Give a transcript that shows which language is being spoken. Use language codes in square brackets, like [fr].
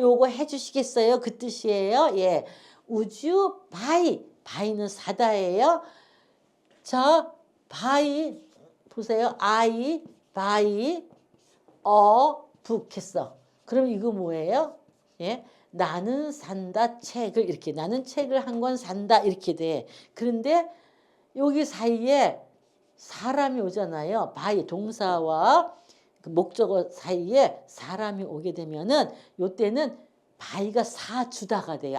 [ko] 요거 해주시겠어요? 그 뜻이에요. 예, 우주 바이는 사다예요. 자, 바이 보세요. [en] I buy a book [ko] 했어. 그럼 이거 뭐예요? 예, 나는 산다 책을 이렇게 나는 책을 한 권 산다 이렇게 돼. 그런데 여기 사이에 사람이 오잖아요. 바이 동사와 그 목적어 사이에 사람이 오게 되면은 요때는 바이가 사주다가 돼요.